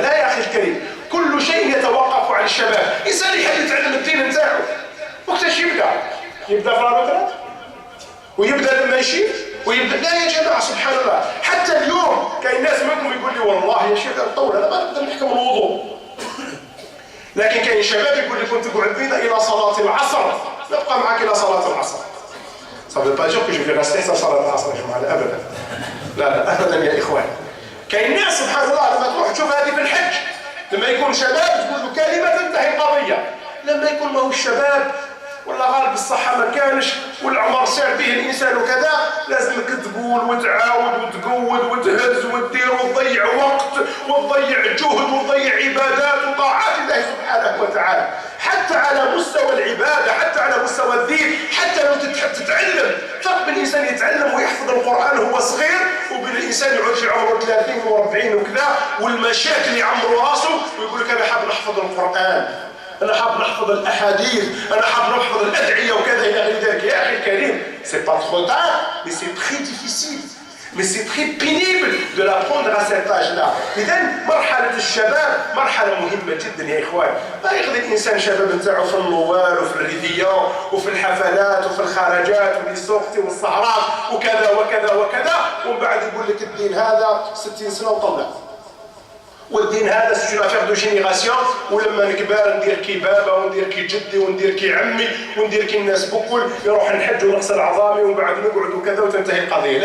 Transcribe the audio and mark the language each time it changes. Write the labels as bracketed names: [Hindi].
[Arabic] لا يا أخي الكريم، كل شيء يتوقف عن الشباب. إنسان يحب يتعلم الدين نتاعو وقتاش يبدأ في الرابطات ويبدأ لما يشيب ويبدأ. لا يا جماعة سبحان الله، حتى اليوم كاين ناس منكم يقول لي والله يا شيخ طول أنا ما نقدر نحكم الوضوء، لكن كاين شباب يقول لي كنت تقعد بينا إلى صلاة العصر، نبقى معك إلى صلاة العصر. [French] Ça veut pas dire que je vais rester sans [Arabic] صلاة العصر يا جماعة، أبدا. لا أبدا يا إخوان. كاين ناس سبحان الله لما تروح تشوف هذه في الحج، لما يكون شباب تقول له كلمة تنتهي القضية. لما يكون ماهوش الشباب ولا غالب الصحة ما كانش والعمر سار به الإنسان وكذا، لازمك تقول وتعاود وتقود وتهز وتدير وتضيع وقت وتضيع جهد وتضيع عبادات وطاعات الله سبحانه وتعالى، حتى على مستوى العبادة، حتى على مستوى الدين. حتى لو تحب تتعلم، فرق بين الإنسان يتعلم ويحفظ القرآن وهو صغير، وبين الإنسان يعود في عمره 30 و40 وكذا والمشاكل يعمروا راسه ويقول لك أنا حاب نحفظ القرآن، أنا حاب نحفظ الأحاديث، أنا حاب نحفظ الأدعية وكذا إلى غير ذلك. يا أخي الكريم، [French] c'est pas trop tard, mais c'est très difficile, mais c'est très pénible de l'apprendre à cet âge-là. [Arabic] إذن مرحلة الشباب مرحلة مهمة جدا يا إخوان. ما يقضي الإنسان شباب نتاعو في النوار وفي الريفيون وفي الحفلات وفي الخرجات وفي السوق والسهرات وكذا وكذا وكذا، ومن بعد يقول لك الدين هذا 60 سنة وطلع، والدين هذا [French] سي اون افير دو جينيراسيون، [Arabic] ولما نكبر ندير كي بابا وندير كي جدي وندير كي عمي وندير كي الناس بكل، يروح نحج ونغسل عظامي ومن بعد نقعد وكذا وتنتهي القضيه.